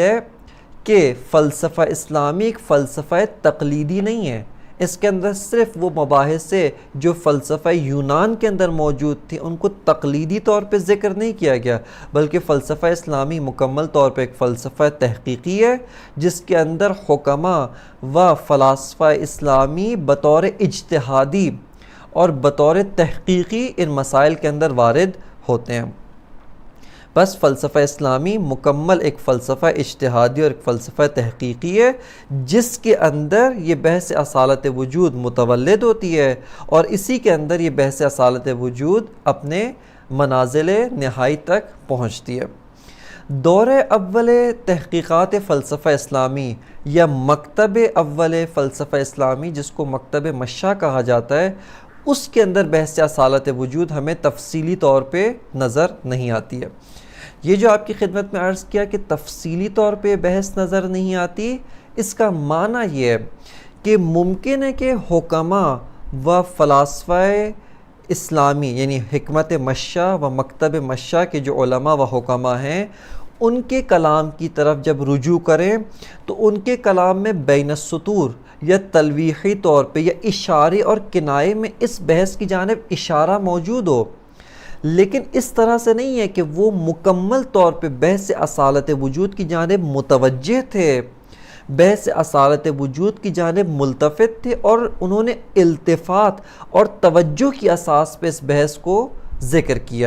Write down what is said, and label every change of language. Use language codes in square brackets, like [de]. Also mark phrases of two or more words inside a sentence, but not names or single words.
[ur] ہے کہ فلسفہ اسلامی ایک فلسفہ تقلیدی نہیں ہے، اس کے اندر صرف وہ مباحث سے جو فلسفہ یونان کے اندر موجود تھی ان کو تقلیدی طور پہ ذکر نہیں کیا گیا، بلکہ فلسفہ اسلامی مکمل طور پہ ایک فلسفہ تحقیقی ہے جس کے اندر حکماء و فلاسفہ اسلامی بطور اجتہادی اور بطور تحقیقی ان مسائل کے اندر وارد ہوتے ہیں۔ بس فلسفہ اسلامی مکمل ایک فلسفہ اجتہادی اور ایک فلسفہ تحقیقی ہے جس کے اندر یہ بحث اصالت وجود متولد ہوتی ہے، اور اسی کے اندر یہ بحث اصالت وجود اپنے منازل نہائی تک پہنچتی ہے۔ دور اول تحقیقات فلسفہ اسلامی یا مکتب اول فلسفہ اسلامی، جس کو مکتب مشا کہا جاتا ہے، اس کے اندر بحث اصالت وجود ہمیں تفصیلی طور پہ نظر نہیں آتی ہے۔ یہ جو آپ کی خدمت میں عرض کیا کہ تفصیلی طور پہ بحث نظر نہیں آتی، اس کا معنی یہ ہے کہ ممکن ہے کہ حکماء و فلاسفہ اسلامی یعنی حکمت مشا و مکتب مشا کے جو علماء و حکماء ہیں، ان کے کلام کی طرف جب رجوع کریں تو ان کے کلام میں بین السطور یا تلویحی طور پہ یا اشارے اور کنائے میں اس بحث کی جانب اشارہ موجود ہو، لیکن اس طرح سے نہیں ہے کہ وہ مکمل طور پہ بحث اصالت وجود کی جانب متوجہ تھے، بحث اصالت وجود کی جانب ملتفت تھے اور انہوں نے التفات اور توجہ کی اساس پہ اس بحث کو ذکر کیا ہے۔